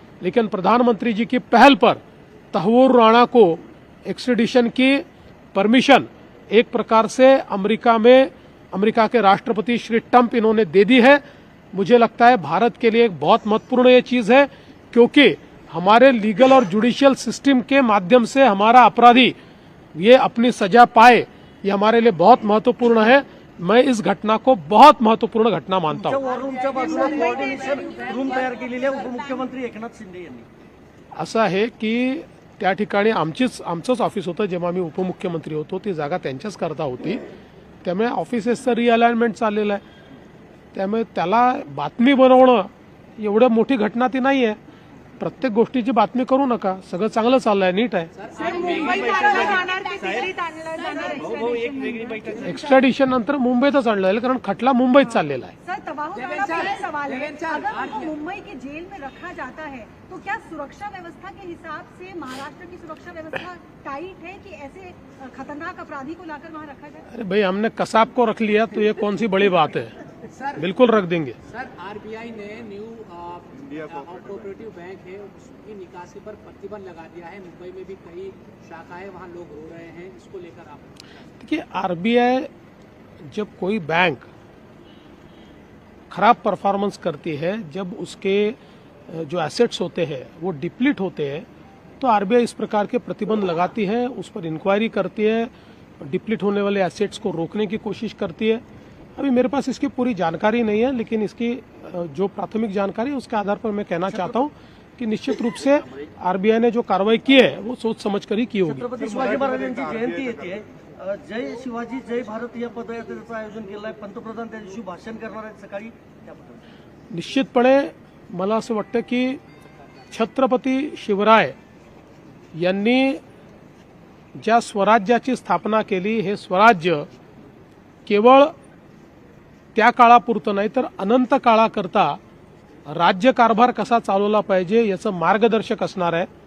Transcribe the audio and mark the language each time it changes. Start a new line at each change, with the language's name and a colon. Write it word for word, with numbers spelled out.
Hindi: लेकिन प्रधानमंत्री जी की पहल पर ताहूर राणा को एक्स्ट्रॅडिशन की परमिशन एक प्रकार से अमेरिका में अमेरिका के राष्ट्रपति श्री ट्रंप इन्होंने दे दी है। मुझे लगता है भारत के लिए एक बहुत महत्वपूर्ण ये चीज़ है, क्योंकि हमारे लीगल और जुडिशियल सिस्टम के माध्यम से हमारा अपराधी ये अपनी सजा पाए, ये हमारे लिए बहुत महत्वपूर्ण है। मैं इस घटना को बहुत महत्वपूर्ण घटना मानता हूँ।
Marathi: वॉररूमच्या बाजूला कोऑर्डिनेशन रूम तयार केलेली आहे उपमुख्यमंत्री एकनाथ शिंदे यांनी। असं आहे की त्या ठिकाणी आमचीच आमचंच ऑफिस होतं, जेव्हा मी उपमुख्यमंत्री होतो ती जागा त्यांच्याच करता होती, त्यामुळे ऑफिसेसचं रिअलाइनमेंट चाललेलं आहे, त्यामुळे त्याला बातमी बनवणं एवढं मोठी घटना ती नाही आहे। प्रत्येक गोष्टीची बातमी करू नका, सगळं चांगलं चाललं आहे, नीट आहे। एक्स्ट्रॅडिशन नंतर मुंबईतच आणलं जाईल, कारण खटला मुंबईत चाललेला आहे।
Hindi: सर, तबाह सवाल है, अगर उनको मुंबई की जेल में रखा जाता है तो क्या सुरक्षा व्यवस्था के हिसाब से महाराष्ट्र की सुरक्षा व्यवस्था टाइट है कि ऐसे खतरनाक अपराधी को लाकर वहाँ रखा जाए? अरे भाई, हमने कसाब को रख लिया तो ये कौन सी बड़ी बात है, बिल्कुल रख देंगे। सर, आरबीआई ने न्यू कोऑपरेटिव बैंक है उसकी निकासी पर प्रतिबंध लगा दिया है, मुंबई में भी कई शाखाएं वहाँ लोग रो रहे हैं, इसको लेकर आप? देखिए, आरबीआई जब कोई बैंक खराब परफॉर्मेंस करती है, जब उसके जो एसेट्स होते हैं वो डिप्लीट होते हैं, तो आरबीआई इस प्रकार के प्रतिबंध लगाती है, उस पर इंक्वायरी करती है, डिप्लीट होने वाले एसेट्स को रोकने की कोशिश करती है। अभी मेरे पास इसकी पूरी जानकारी नहीं है, लेकिन इसकी जो प्राथमिक जानकारी है उसके आधार पर मैं कहना चाहता हूँ कि निश्चित रूप से आरबीआई ने जो कार्रवाई की है वो सोच समझ कर ही की होगी।
Marathi: छत्रपति शिवाजी महाराज यांची जयंती येते आहे, जय शिवाजी जय भारत या पदयात्रेचं आयोजन केलं आहे, पंतप्रधान त्या दिवशी भाषण करणार आहेत सकाळी, त्याबद्दल? निश्चितपणे मला असं वाटतं की छत्रपती शिवराय यांनी ज्या स्वराज्याची स्थापना केली, हे स्वराज्य केवळ त्या काळापुरतं नाही तर अनंत काळाकरता राज्यकारभार कसा चालवला पाहिजे याचं मार्गदर्शक असणार आहे.